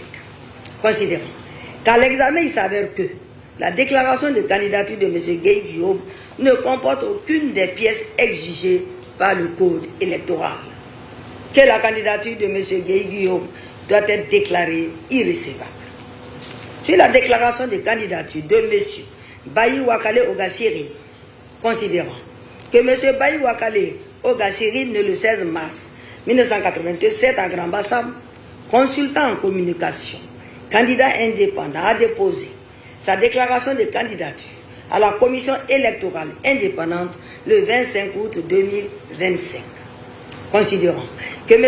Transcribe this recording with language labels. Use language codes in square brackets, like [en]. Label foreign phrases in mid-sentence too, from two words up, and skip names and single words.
[fr] Considérons qu'à l'examen, il s'avère que la déclaration de candidature de M. Guéhi Guillaume ne comporte aucune des pièces exigées par le code électoral. Que la candidature de M. Guéhi Guillaume doit être déclarée irrecevable. Sur la déclaration de candidature de M. Bayi Wakale Ogasiri, considérant que M. Bayi Wakale Ogasiri, né le 16 mars 1987 à Grand Bassam, consultant en communication, candidat indépendant, a déposé sa déclaration de candidature à la commission électorale indépendante le 25 août 2025. Considérant que M.